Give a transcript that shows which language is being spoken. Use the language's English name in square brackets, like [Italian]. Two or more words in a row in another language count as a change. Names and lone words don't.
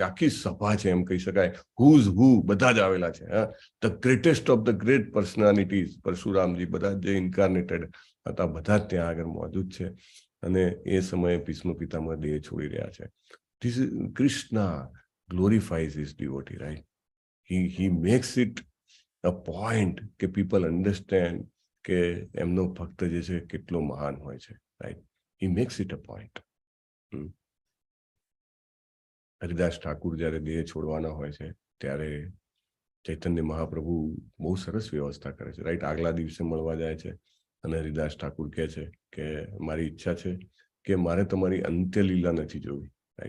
[Gujarati] આખી સભા છે એમ કહી શકાય. [English] who's who [Gujarati] બધા જ આવેલા છે. [English] The greatest of the great personalities, [Gujarati] પરશુરામજી, બધા જે ઇન્કાર્નેટેડ હતા, બધા જ ત્યાં આગળ મોજૂદ છે. અને એ સમયે ભીષ્મ પિતામહ દેહ છોડી રહ્યા છે. [English] કૃષ્ણ glorifies his devotee, right? He makes it a point કે people understand [Gujarati] કે એમનો ભક્ત જે છે કેટલો મહાન હોય છે, [English] right? He makes it a point. [Gujarati] હરિદાસ ઠાકુર જ્યારે દેહ છોડવાના હોય છે ત્યારે ચૈતન્ય મહાપ્રભુ બહુ સરસ વ્યવસ્થા કરે છે, રાઈટ? આગલા દિવસે મળવા જાય છે અને હરિદાસ ઠાકુર કહે છે કે મારી ઈચ્છા છે કે મારે તમારી અંત્યલીલા નથી જોવી, રાઈટ?